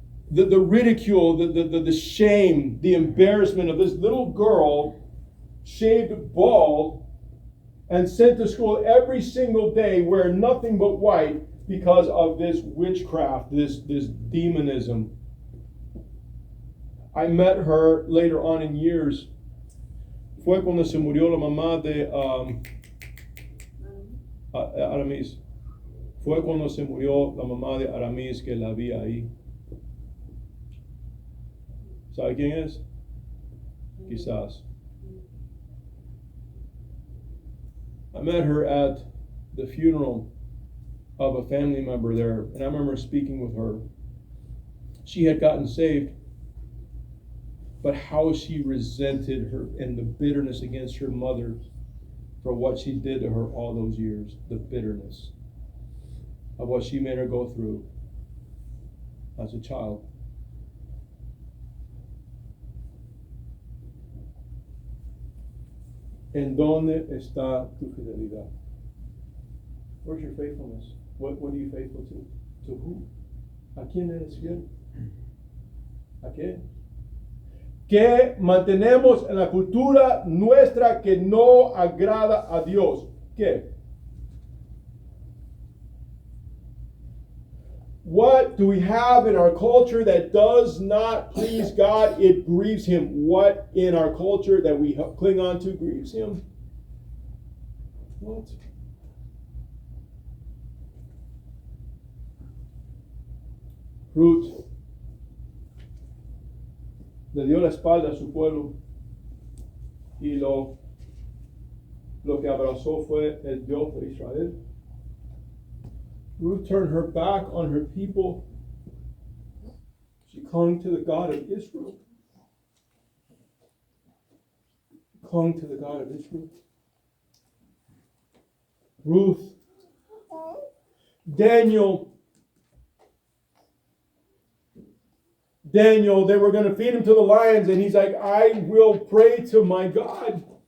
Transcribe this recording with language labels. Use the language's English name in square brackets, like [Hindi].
[English] The ridicule, the shame, the embarrassment of this little girl shaved bald and sent to school every single day wearing nothing but white because of this witchcraft, this demonism. I met her later on in years. [Spanish] Fue cuando se murió la mamá de Aramis. Fue cuando se murió la mamá de Aramis que la vi ahí. ¿Sabe quién es? Quizás. [English] I met her at the funeral of a family member there, and I remember speaking with her. She had gotten saved, but how she resented her and the bitterness against her mother for what she did to her all those years, the bitterness of what she made her go through as a child. [Spanish] ¿En dónde está tu fidelidad? [English] Where's your faithfulness? What are you faithful to? To who? [Spanish] ¿A quién eres fiel? ¿A qué? ¿Qué mantenemos en la cultura nuestra que no agrada a Dios? ¿Qué? [English] What do we have in our culture that does not please God? It grieves Him. What in our culture that we cling on to grieves Him? What? [Spanish] Ruth le dio la espalda a su pueblo y lo que abrazó fue el Dios de Israel. [English] Ruth turned her back on her people. She clung to the God of Israel. Clung to the God of Israel. Ruth. Daniel, they were going to feed him to the lions, and he's like, I will pray to my God.